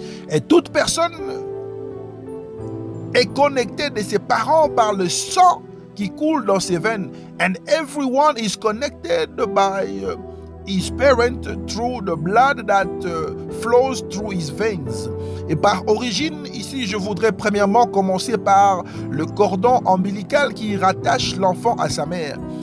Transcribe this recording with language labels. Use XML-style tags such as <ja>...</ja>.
<fr>Et toute personne est connectée de ses parents par le sang qui coule dans ses veines.</fr> <en>And everyone is connected by his parent through the blood that flows through his veins.</en> <fr>Et par origine, ici, je voudrais premièrement commencer par le cordon ombilical qui rattache l'enfant à sa mère.</fr>